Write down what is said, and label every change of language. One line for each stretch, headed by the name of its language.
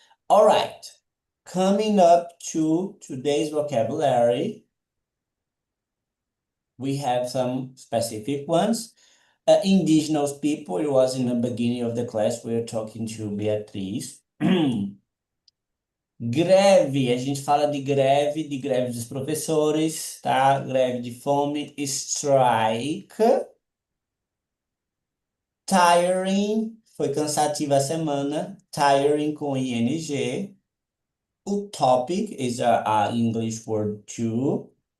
English: All right, coming up to today's vocabulary, we have some specific ones. Indigenous people, it was in the beginning of the class, we were talking to Beatriz.
Portuguese: Greve, a gente fala de greve dos professores, tá? Greve de fome, strike. Tiring, foi cansativa a semana, tiring com ing.
English: Utopic is a English word too.